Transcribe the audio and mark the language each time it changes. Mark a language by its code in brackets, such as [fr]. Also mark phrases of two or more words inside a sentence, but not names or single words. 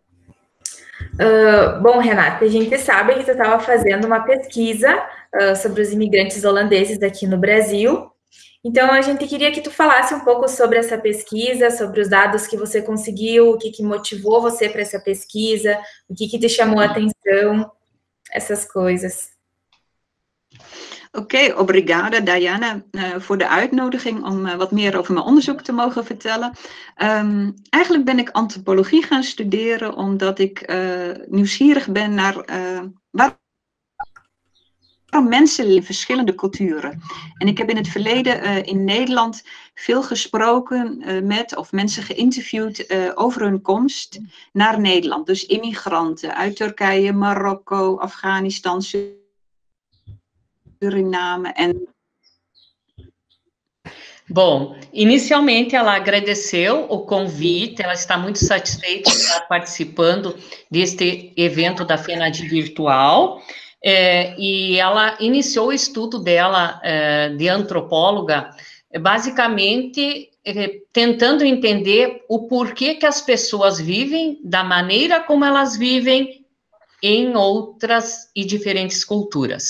[pt] Bom, Renata, a gente sabe que tu estava fazendo uma pesquisa sobre os imigrantes holandeses aqui no Brasil. Então, a gente queria que tu falasse um pouco sobre essa pesquisa, sobre os dados que você conseguiu, o que motivou você para essa pesquisa, o que te chamou a atenção, essas coisas. [nl] Oké, obrigada Diana voor de uitnodiging om wat meer over mijn onderzoek te mogen vertellen. Eigenlijk ben ik antropologie gaan studeren omdat ik nieuwsgierig ben naar waarom mensen leven in verschillende culturen. En ik heb in het verleden in Nederland veel gesproken met of mensen geïnterviewd over hun komst naar Nederland. Dus immigranten uit Turkije, Marokko, Afghanistan, Suriname en... [pt] Bom, inicialmente ela agradeceu o convite, ela está muito satisfeita de estar participando deste evento da FENADI Virtual, e ela iniciou o estudo dela de antropóloga, basicamente tentando entender o porquê que as pessoas vivem da maneira como elas vivem em outras e diferentes culturas.